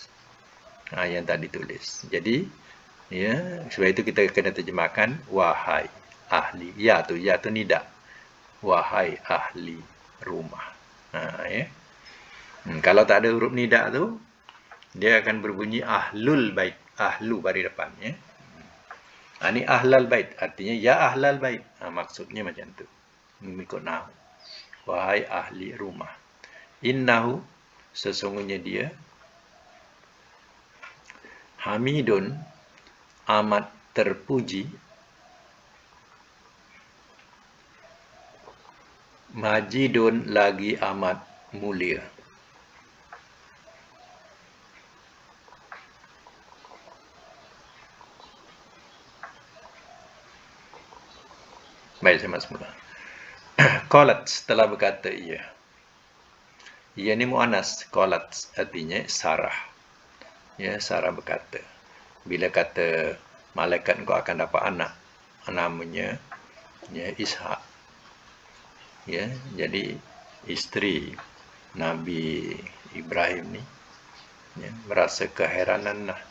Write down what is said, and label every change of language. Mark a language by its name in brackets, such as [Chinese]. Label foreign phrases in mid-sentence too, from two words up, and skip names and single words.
[Malay] Yang tak ditulis. Jadi, ya, sebab itu kita kena terjemahkan wahai ahli. Ya tu nida. Wahai ahli rumah. Ya. Kalau tak ada huruf nida tu, dia akan berbunyi [Arabic] أهل البيت. [Malay] Ahlu bari depan, ya. Ini [Arabic] أهل البيت, [Malay] artinya [Arabic] يا أهل البيت. [Malay] Maksudnya macam tu. Mengikut nahwu. Wahai ahli rumah. Innahu, sesungguhnya dia, hamidun, amat terpuji, majidun lagi amat mulia. Baik, saya masuk mula. Qalat, telah berkata ia. Ia ni mu'anas. Qalat artinya Sarah. Ya, Sarah berkata. Bila kata malaikat kau akan dapat anak, namanya ya Ishak. Ya, jadi isteri Nabi Ibrahim ni ya, merasa keheranan lah.